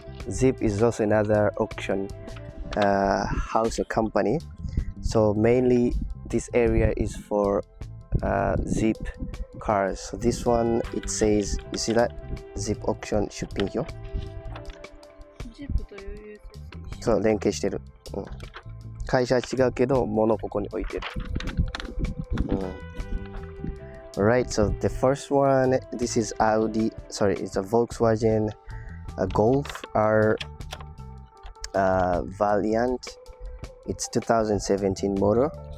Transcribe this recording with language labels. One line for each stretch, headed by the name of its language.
English: Zip is also another auction house or company. So mainly this area is for Zip cars. So this one, it says, you see that? Zip auction shipping here.
Japanese: ジップという USS そう、連携してる。うん。会社は違うけど、物をここに置いてる。うん。
English: Alright, so the first one, this is it's a Volkswagen Golf R Valiant. It's 2017 model.